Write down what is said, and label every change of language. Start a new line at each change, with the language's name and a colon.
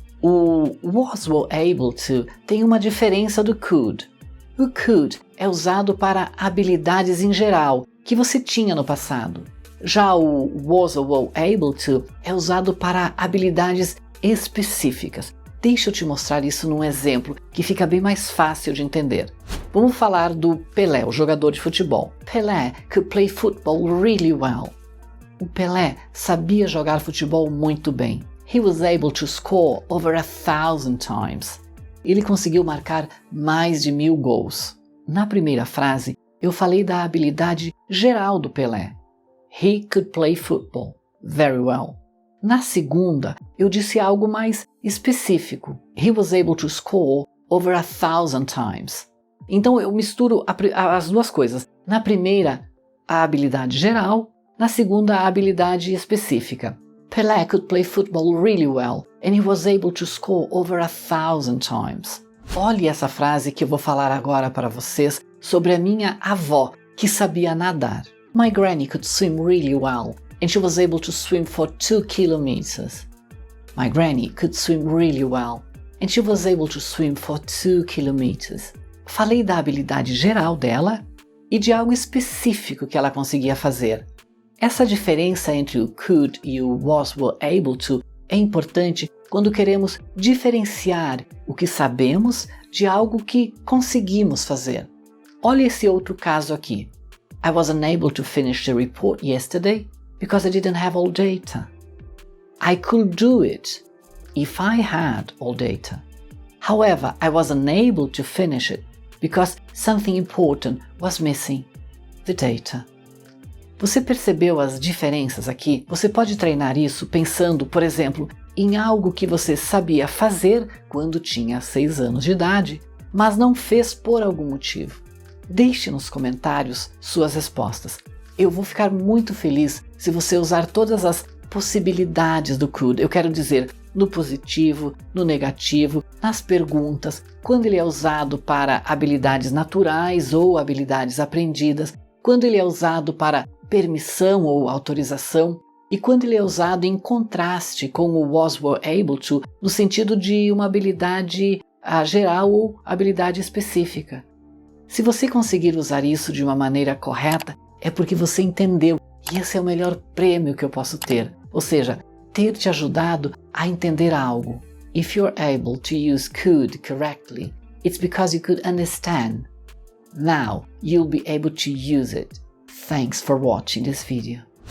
Portuguese: O was able to tem uma diferença do could. O could é usado para habilidades em geral que você tinha no passado. Já o was able to é usado para habilidades específicas. Deixa eu te mostrar isso num exemplo que fica bem mais fácil de entender. Vamos falar do Pelé, o jogador de futebol.
English: Pelé could play football really well.
Portuguese: O Pelé sabia jogar futebol muito bem.
English: He was able to score over 1,000 times.
Portuguese: Ele conseguiu marcar mais de 1.000 gols. Na primeira frase, eu falei da habilidade geral do Pelé.
English: He could play football very well.
Portuguese: Na segunda, eu disse algo mais específico.
English: He was able to score over 1,000 times.
Portuguese: Então eu misturo as duas coisas. Na primeira, a habilidade geral. Na segunda, a habilidade específica.
English: Pelé could play football really well and he was able to score over 1,000 times.
Portuguese: Olhe essa frase que eu vou falar agora para vocês sobre a minha avó, que sabia nadar.
English: My granny could swim really well and she was able to swim for 2 kilometers. My granny could swim really well and she was able to swim for 2 kilometers.
Portuguese: Falei da habilidade geral dela e de algo específico que ela conseguia fazer. Essa diferença entre o could e o was able to é importante quando queremos diferenciar o que sabemos de algo que conseguimos fazer. Olha esse outro caso aqui.
English: I was unable to finish the report yesterday because I didn't have all data. I could do it if I had all data. However, I was unable to finish it because something important was missing, the data.
Portuguese: Você percebeu as diferenças aqui? Você pode treinar isso pensando, por exemplo, em algo que você sabia fazer quando tinha 6 anos de idade, mas não fez por algum motivo. Deixe nos comentários suas respostas. Eu vou ficar muito feliz se você usar todas as possibilidades do could. Eu quero dizer, no positivo, no negativo, nas perguntas, quando ele é usado para habilidades naturais ou habilidades aprendidas, quando ele é usado para permissão ou autorização, e quando ele é usado em contraste com o was able to, no sentido de uma habilidade geral ou habilidade específica. Se você conseguir usar isso de uma maneira correta, é porque você entendeu, e esse é o melhor prêmio que eu posso ter, ou seja, ter te ajudado a entender algo.
English: If you're able to use could correctly, it's because you could understand. Now you'll be able to use it. Thanks for watching this video.